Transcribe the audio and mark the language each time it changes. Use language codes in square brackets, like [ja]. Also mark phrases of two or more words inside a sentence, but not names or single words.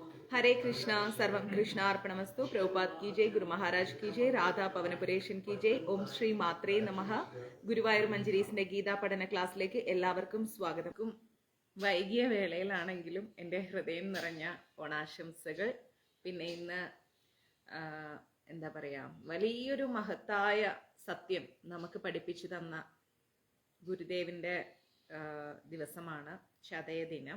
[sa] हरे कृष्णा सर्वं कृष्णार्पणमस्तु [hi] प्रभुपाद की जय गुरु महाराज की जय राधा പവനപുരേഷൻ की जय [sa] ॐ श्री मात्रे नमः [ml] ഗുരുവായൂർ മഞ്ജരീസിന്റെ ഗീതാ പഠന ക്ലാസ്സിലേക്ക് എല്ലാവർക്കും സ്വാഗതം. വൈകിയ വേളയിലാണെങ്കിലും എൻ്റെ ഹൃദയം നിറഞ്ഞ ഓണാശംസകൾ. പിന്നെ ഇന്ന് എന്താ പറയാ, വലിയൊരു മഹത്തായ സത്യം നമുക്ക് പഠിപ്പിച്ചു തന്ന ഗുരുദേവിന്റെ ദിവസമാണ് ചതയദിനം.